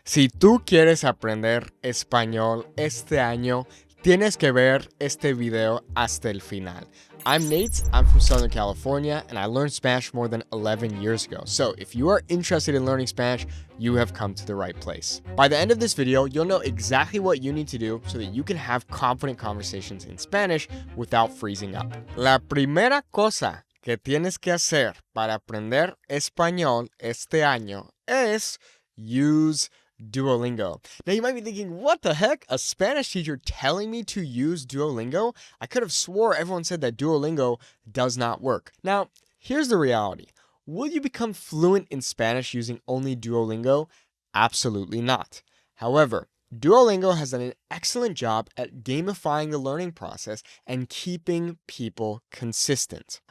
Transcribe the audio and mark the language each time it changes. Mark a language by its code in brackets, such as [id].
[es] Si tú quieres aprender español este año, tienes que ver este video hasta el final. [en] I'm Nate, I'm from Southern California, and I learned Spanish more than 11 years ago. So if you are interested in learning Spanish, you have come to the right place. By the end of this video, you'll know exactly what you need to do so that you can have confident conversations in Spanish without freezing up. [es] La primera cosa que tienes que hacer para aprender español este año es [en] use Duolingo. Now you might be thinking, what the heck? A Spanish teacher telling me to use Duolingo? I could have swore everyone said that Duolingo does not work. Now, here's the reality. Will you become fluent in Spanish using only Duolingo? Absolutely not. However, Duolingo has done an excellent job at gamifying the learning process and keeping people consistent.